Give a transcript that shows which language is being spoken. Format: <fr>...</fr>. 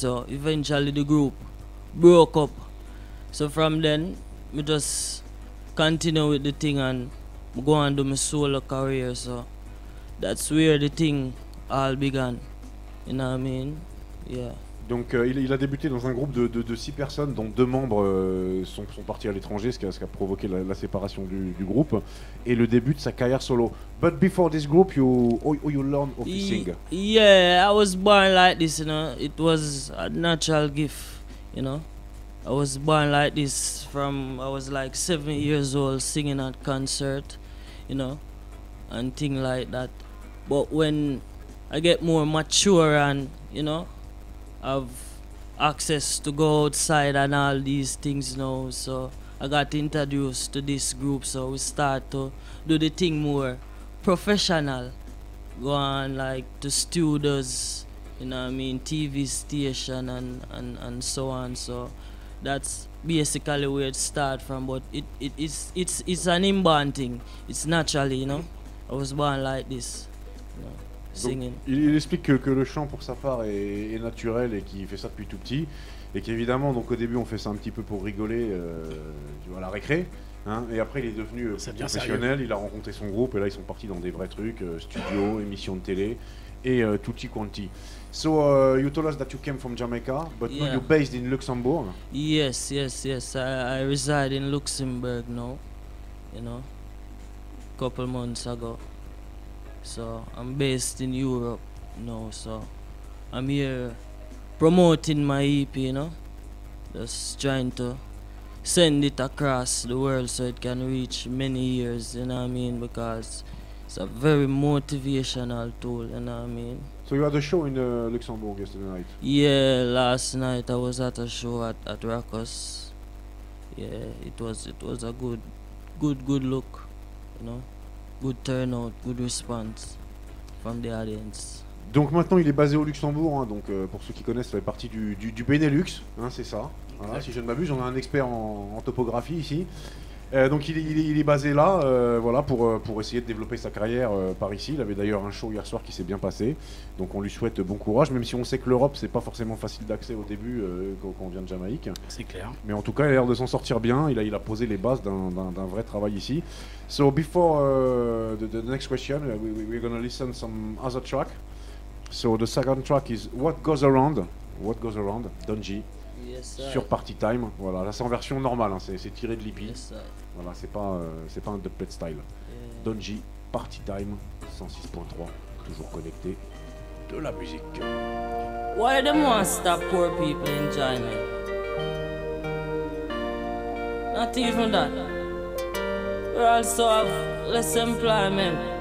<en>So eventually the group broke up. So from then, we just continue with the thing and go on do my solo career. So that's where the thing all began. You know what I mean? Yeah.</en> <fr>Donc il a débuté dans un groupe de 6 personnes, dont 2 membres sont partis à l'étranger, ce qui a provoqué la séparation du groupe et le début de sa carrière solo.</fr> <en>But before this group, you learn how to sing. Yeah, I was born like this, you know. It was a natural gift, you know. I was born like this from I was like 7 years old, singing at concert, you know, and things like that. But when I get more mature and, you know, have access to go outside and all these things now, so I got introduced to this group, so we start to do the thing more professional, go on like to studios, you know what I mean, TV station and so on. So that's basically where it started from, but it's an inborn thing, it's naturally, you know. I was born like this, you know.</en> <fr>Donc, il explique que le chant pour sa part est naturel et qu'il fait ça depuis tout petit, et qu'évidemment donc au début on fait ça un petit peu pour rigoler à la récré, hein, et après il est devenu professionnel, il a rencontré son groupe et là ils sont partis dans des vrais trucs, studio, émissions de télé et tutti quanti.</fr> <en>So you told us that you came from Jamaica, but now you're based in Luxembourg. Yes. I reside in Luxembourg now, you know, couple months ago. So I'm based in Europe now, so I'm here promoting my EP, you know, just trying to send it across the world so it can reach many ears, you know what I mean, because it's a very motivational tool, you know what I mean. So you had a show in Luxembourg yesterday night? Yeah, last night I was at a show at Rakos. Yeah, it was a good look, you know. Good turnout, good response from the audience.</en> <fr>Donc maintenant il est basé au Luxembourg, hein, donc pour ceux qui connaissent, ça fait partie du Benelux, hein, c'est ça. Voilà, si je ne m'abuse, on a un expert en topographie ici. Donc il est basé là, voilà, pour essayer de développer sa carrière par ici. Il avait d'ailleurs un show hier soir qui s'est bien passé, donc on lui souhaite bon courage, même si on sait que l'Europe c'est pas forcément facile d'accès au début quand on vient de Jamaïque. C'est clair. Mais en tout cas il a l'air de s'en sortir bien, il a posé les bases d'un vrai travail ici.</fr> <en>So before the next question, we're gonna listen some other track. So the second track is What Goes Around, Donji. Yes,</en> <fr>sur Party Time, voilà, là c'est en version normale, hein, c'est tiré de l'EP.</fr> <en>Yes,</en> <fr>voilà, c'est pas un dubplate style. Donji, Party Time, 106.3, toujours connecté, de la musique.</fr> <en>Why them want stop poor people enjoyment? Not even that. We also have less employment.</en>